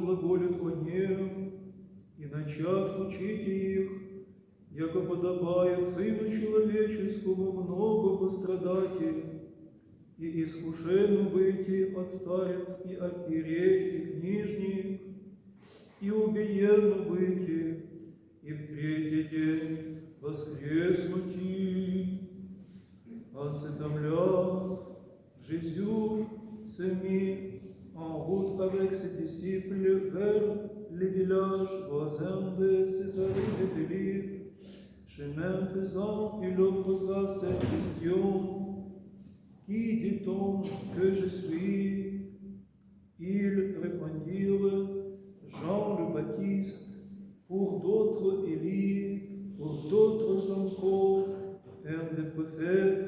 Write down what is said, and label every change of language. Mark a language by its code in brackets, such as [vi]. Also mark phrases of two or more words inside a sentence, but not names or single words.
[cu] глаголит о нем, и начав учите их, яко подобает Сыну Человеческому много пострадать и искушенну выйти от старец и архиерей и книжник, и убиенну выйти, и в третий день воскреснути, осведомля жизнью сами [fr] en route avec ses disciples vers les villages voisins de Césarée de Philippe. Chemin faisant, il leur posa cette question: Qui dit-on que je suis? Ils répondirent: Jean le Baptiste, pour d'autres Élie, pour d'autres encore un des prophètes.